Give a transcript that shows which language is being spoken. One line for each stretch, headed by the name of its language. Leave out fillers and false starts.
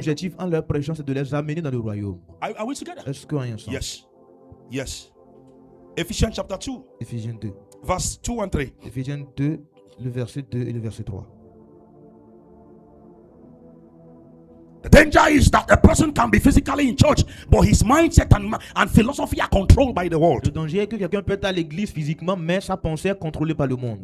French: objectif en leur prêchant, c'est de les amener dans le royaume.
English: Are we together?
French: Est-ce qu'on est ensemble?
English: Yes. Yes. Ephesians chapter 2,
French: Éphésiens 2.
English: verse 2 and 3.
French: Éphésiens 2, le verset 2 et le verset 3.
English: The danger is that a person can be physically in church, but his mindset and philosophy are controlled by the
French: Le
English: world.
French: danger est que quelqu'un peut être à l'église physiquement, mais sa pensée est contrôlée par le monde.